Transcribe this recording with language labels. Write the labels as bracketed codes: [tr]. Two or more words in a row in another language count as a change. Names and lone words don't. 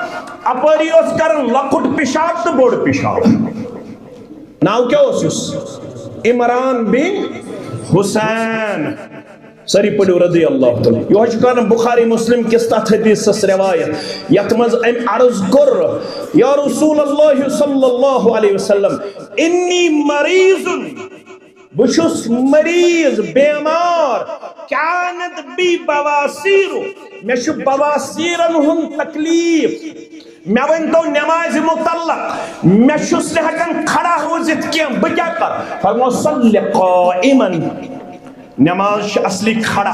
[ks] اپٲری اوس کران لۄکُٹ پِشاب تہٕ بوٚڑ پِشاب. ناو کیٛاہ اوس یُس؟ عمران بن حسین. سٲری پٔرِو [ar] رضی اللہ تعالیٰ. [ks] یہوے چھُ کران بخاری مسلم کِس تتھ حدیثس روایت یتھ منٛز أمۍ عرض کوٚر [ar] یا رسول اللہ صلی اللہ علیہ وسلم انی مریض. [ks] بہٕ چھُس مریض بیمار. [ar] کانت بی بواسیر. [ks] مےٚ چھُ بواسیٖرن ہُنٛد تکلیٖف. مےٚ ؤنۍتو نٮ۪مازِ مُتعلق. مےٚ چھُس نہٕ ہٮ۪کان کھڑا روٗزِتھ کینٛہہ. بہٕ کیٛاہ کرٕ؟ فرمو [ar] صلی قائمن. [ks] نٮ۪ماز چھِ اصلی کھڑا.